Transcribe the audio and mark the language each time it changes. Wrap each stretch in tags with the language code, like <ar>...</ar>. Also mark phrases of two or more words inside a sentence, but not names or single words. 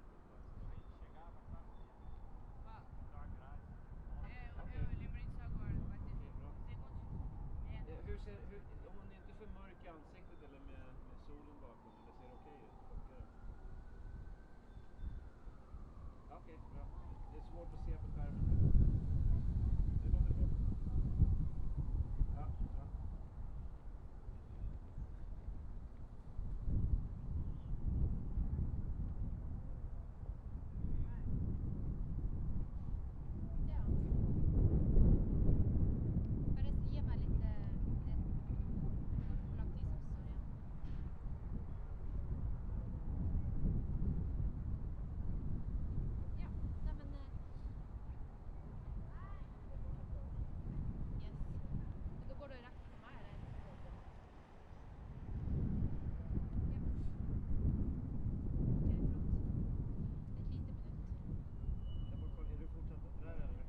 <sv>Om man är inte för mörk i ansiktet eller med solen bakom, eller ser det okej ut? Funkar det? Ja, okej, bra. Det är svårt att se på skärmen. Det låter bra. Ja, ja.</sv> <no>Bare gi meg litt hvor lang tid som står igjen. Ja, nei, men yes. Da går det rett på meg, eller? Ja. Ok, flott. Et lite minutt.</no> <sv>Jag bara kollar, är du fortsatt där eller?</sv>